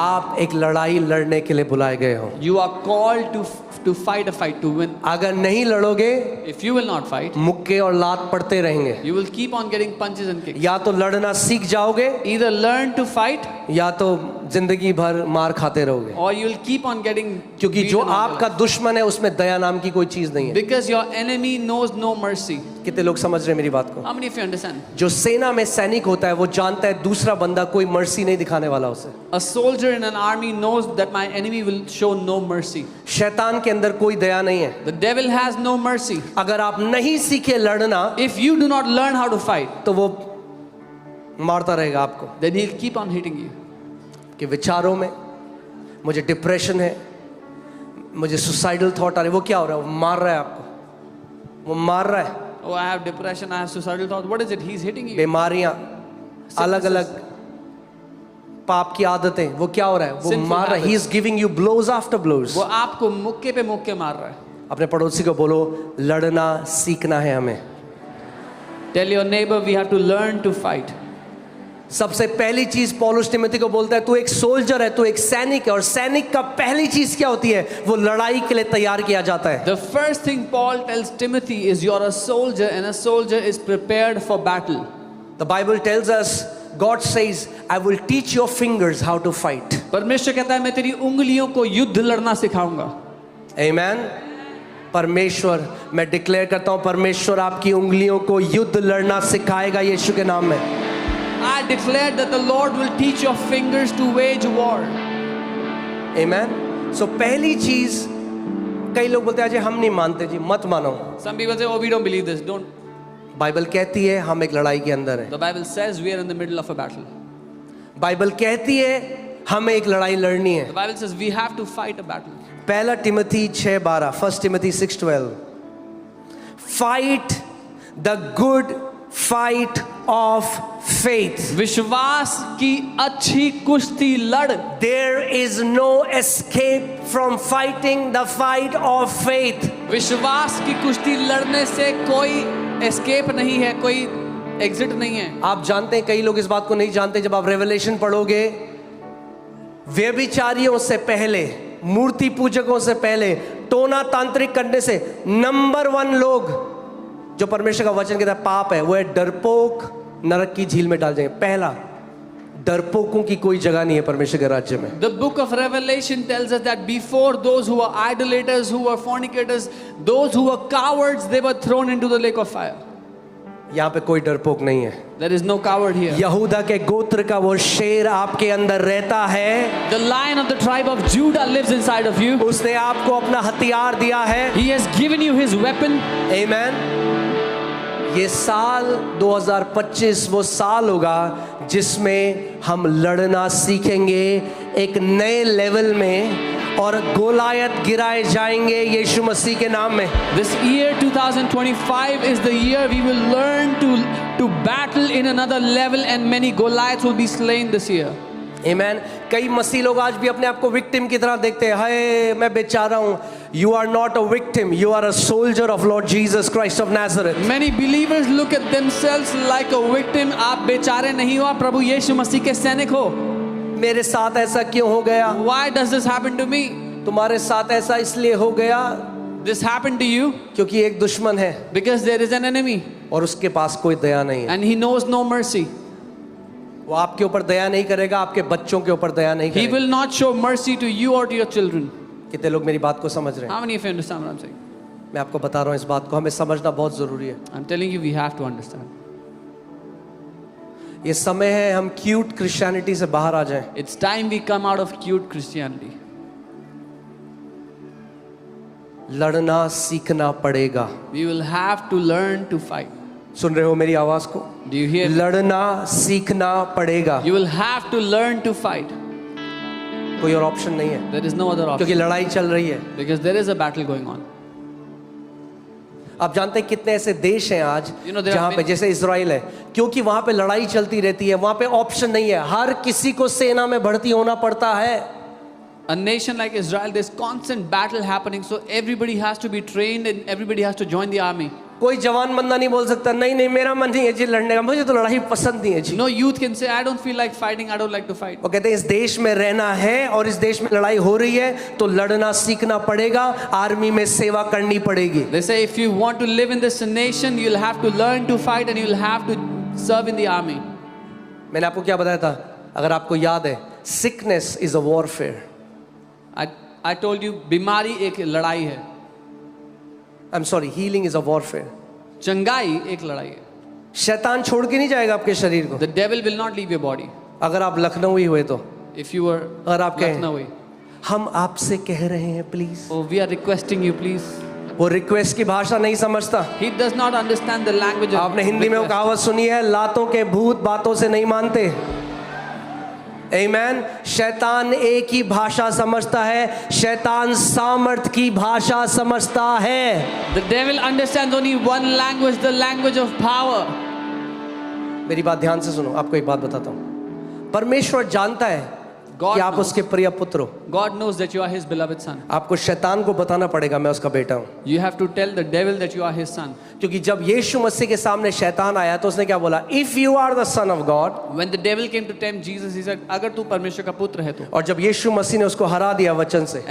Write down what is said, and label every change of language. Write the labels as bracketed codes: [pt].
[hi] आप एक लड़ाई लड़ने के लिए बुलाए गए हो। [en] you are called to fight a fight, to win. [hi] अगर नहीं लड़ोगे, [en] If you will not fight, [hi] मुक्के और लात पड़ते रहेंगे। [en] you will keep on getting punches and kicks. [hi] या तो लड़ना सीख जाओगे [en] Either learn to fight [hi] या तो जिंदगी भर मार खाते रहोगे। [en] or you will keep on getting [hi] क्योंकि [en] beaten [hi] जो [en] all your [hi] आपका [en] life. [hi] दुश्मन है उसमें दया नाम की कोई चीज नहीं है। [en] Because your enemy knows no mercy. [hi] कितने लोग समझ रहे हैं मेरी बात को? [en] How many of you understand? [hi] जो सेना में सैनिक होता है वो जानता है दूसरा बंदा कोई मर्सी नहीं दिखाने वाला उसे। [en] A soldier in an army knows that my enemy will show no mercy. [hi] शैतान के अंदर कोई दया नहीं है। [en] The devil has no mercy. [hi] अगर आप नहीं सीखे लड़ना [en] If you do not learn how to fight, [hi] तो वो मारता रहेगा आपको। [en] then he'll keep on hitting you. [hi] कि विचारों में मुझे डिप्रेशन है, मुझे सुसाइडल थॉट आ रहे, वो क्या हो रहा है? वो मार रहा है आपको, वो मार रहा है। [en] Oh, I have depression, I have suicidal thoughts. What is it? He's hitting you. [hi] बीमारियां, अलग अलग पाप की आदतें, वो क्या हो रहा है? वो [en] Sinful [hi] मार रहा है। [en] habits. He is giving you blows after blows. [hi] वो आपको मुक्के पे मुक्के मार रहा है। अपने पड़ोसी को बोलो लड़ना सीखना है हमें। [en] Tell your neighbor we have to learn to fight. [hi] सबसे पहली चीज पौलुस तिमोथी को बोलता है, तू एक सोल्जर है, तू एक सैनिक है, और सैनिक का पहली चीज क्या होती है? वो लड़ाई के लिए तैयार किया जाता है। [en] The first thing Paul tells Timothy is you're a soldier and a soldier is prepared for battle. The Bible tells us, God says, I will teach your fingers how to fight. [hi] परमेश्वर कहता है मैं तेरी उंगलियों को युद्ध लड़ना सिखाऊंगा। [en] Amen. [hi] परमेश्वर, मैं डिक्लेयर करता हूं, परमेश्वर आपकी उंगलियों को युद्ध लड़ना सिखाएगा यीशु के नाम में। [en] I declare that the Lord will teach your fingers to wage war. Amen. [hi] So पहली चीज, कई लोग बोलते हैं अजय हम नहीं मानते जी, मत मानो। [en] Some people say, oh, we don't believe this. Don't. [hi] Bible कहती है हम एक लड़ाई के अंदर हैं। [en] The Bible says we are in the middle of a battle. [hi] Bible कहती है हमें एक लड़ाई लड़नी है। [en] The Bible says we have to fight a battle. पहला Timothy 6:12, 1 Timothy 6:12, fight the good fight of faith. [hi] विश्वास की अच्छी कुश्ती लड़। [en] There is no escape from fighting the fight of faith. [hi] विश्वास की कुश्ती लड़ने से कोई एस्केप नहीं है, कोई एग्जिट नहीं है। आप जानते हैं, कई लोग इस बात को नहीं जानते, जब आप रेवलेशन पढ़ोगे, व्यभिचारियों से पहले, मूर्ति पूजकों से पहले, टोना तांत्रिक करने से नंबर 1 लोग जो परमेश्वर का वचन कहता है पाप है, वो है डरपोक, नरक की झील में डाल जाएंगे। पहला, डरपोकों की कोई जगह नहीं है परमेश्वर के राज्य में। [en] The book of Revelation tells us that before those who were idolaters, who were fornicators, those who were cowards, they were thrown into the lake of fire. [hi] यहाँ पे कोई डरपोक नहीं है। [en] There is no coward here. [hi] यहूदा के गोत्र का वो शेर आपके अंदर रहता है। [en] The lion of the tribe of Judah lives inside of you. [hi] उसने आपको अपना हथियार दिया है। [en] He has given you his weapon. [hi] आमीन। ये साल 2025 वो साल होगा जिसमें हम लड़ना सीखेंगे एक नए लेवल में, और गोलायत गिराए जाएंगे यीशु मसीह के नाम में। [en] This year 2025 is the year we will learn to battle in another level, and many Goliaths will be slain this year. [hi] आमीन। कई मसीह लोग आज भी अपने आप को विक्टिम की तरह देखते हैं, हाय मैं बेचारा हूँ। [en] You are not a victim, you are a soldier of Lord Jesus Christ of Nazareth. Many believers look at themselves like a victim. [hi] आप बेचारे नहीं हो, आप प्रभु यीशु मसीह के सैनिक हो। मेरे साथ ऐसा क्यों हो गया? [en] Why does this happen to me? [hi] तुम्हारे साथ ऐसा इसलिए हो गया [en] This happened to you [hi] क्योंकि एक दुश्मन है [en] because there is an enemy [hi] और उसके पास कोई दया नहीं है। [en] and he knows no mercy. [hi] वो आपके ऊपर दया नहीं करेगा, आपके बच्चों के ऊपर दया नहीं [en] He [hi] करेगा। [en] will not show mercy to you or to your children. [hi] कितने लोग मेरी बात को समझ रहे हैं? [en] How many of you understand what I'm saying? [hi] मैं आपको बता रहा हूँ, इस बात को हमें समझना बहुत जरूरी है। [en] I'm telling you, we have to understand. [hi] ये समय है हम क्यूट क्रिश्चियनिटी से बाहर आ जाएं। [en] It's time we come out of cute Christianity. [hi] लड़ना सीखना पड़ेगा। [en] We will have to learn to fight. [hi] सुन रहे हो मेरी आवाज को? [en] Do you hear? [hi] लड़ना सीखना पड़ेगा। [en] You will have to learn to fight. [hi] कोई और ऑप्शन नहीं है, [en] There is no other [hi] क्योंकि [en] option [hi] लड़ाई चल रही है। [en] because there is a battle going on. [hi] आप जानते हैं कितने ऐसे देश हैं आज [en] You know, there are [hi] जहाँ पे, [en] many- [hi] जैसे इजराइल है, क्योंकि वहां पे लड़ाई चलती रहती है, वहां पे ऑप्शन नहीं है, हर किसी को सेना में भर्ती होना पड़ता है। [en] A nation like Israel, there's constant battle happening, so everybody has to be trained and everybody has to join the army. [hi] कोई जवान बंदा नहीं बोल सकता नहीं नहीं मेरा मन नहीं है जी लड़ने का, मुझे तो लड़ाई पसंद नहीं है जी। [en] No youth can say, I don't feel like fighting, I don't like to fight. [hi] वो कहते हैं इस देश में रहना है और इस देश में लड़ाई हो रही है तो लड़ना सीखना पड़ेगा, आर्मी में सेवा करनी पड़ेगी। [en] They say if you want to live in this nation, you'll have to learn to fight and you'll have to serve in the army. [hi] मैंने आपको क्या बताया था, अगर आपको याद है, [en] Sickness is a warfare. I told you, [hi] बीमारी एक लड़ाई है, [en] I am sorry, healing is a warfare. [hi] चंगाई एक लड़ाई है। शैतान छोड़ के नहीं जाएगा आपके शरीर को। [en] The devil will not leave your body. [hi] अगर आप लखनऊ हुए तो, [en] If you were [hi] अगर आप कहें [en] Lucknowi, [hi] हम आपसे कह रहे हैं please, [en] oh, we are requesting you, please. [hi] वो रिक्वेस्ट की भाषा नहीं समझता। [en] He does not understand the language of [hi] आपने हिंदी में वो [en] request. [hi] कहावत सुनी है, लातों के भूत बातों से नहीं मानते। आमीन। शैतान एक ही भाषा समझता है, शैतान सामर्थ की भाषा समझता है। [en] The devil understands only one language, the language of power. [hi] मेरी बात ध्यान से सुनो, आपको एक बात बताता हूँ। परमेश्वर जानता है [en] God [hi] कि आप [en] knows. [hi] उसके प्रिय पुत्र हो। [en] God knows that you are his beloved son. [hi] आपको शैतान को बताना पड़ेगा मैं उसका बेटा हूँ, [en] You have to tell the devil that you are his son. [hi] क्योंकि जब यीशु मसीह के सामने शैतान आया तो उसने क्या बोला, [en] If you are the son of God. When the devil came to tempt Jesus, he said, [hi] अगर तू परमेश्वर का पुत्र है तो। और जब यीशु मसीह ने उसको हरा दिया वचन से,